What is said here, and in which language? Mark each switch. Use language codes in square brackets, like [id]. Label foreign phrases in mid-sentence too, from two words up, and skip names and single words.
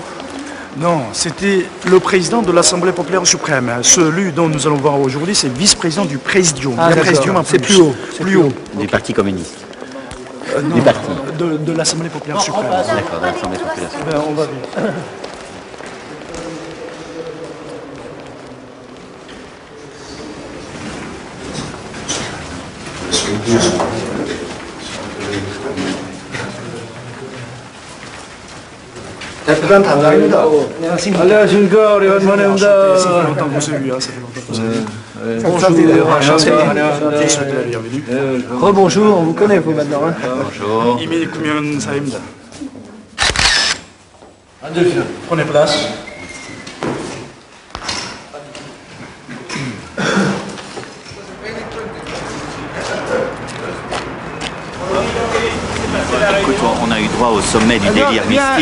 [fr] Non, c'était le président de l'Assemblée populaire suprême. Celui dont nous allons voir aujourd'hui, c'est vice-président du Présidium. C'est plus haut. Plus haut. Du Parti communiste. Non, du parti. De l'Assemblée populaire suprême. D'accord, de l'Assemblée populaire suprême. On va vite. [ko] 대표단 단장입니다. 안녕하십니까. 안녕하십니까. 우리 환만입니다. [fr] Ça fait longtemps qu'on s'est vu, ça fait longtemps. Rebonjour, on vous connaît vous maintenant. Hein. Bonjour. [ko] 이미 구면 사입니다. [fr] Prenez place. Écoute, on a eu droit au sommet du délire mystique.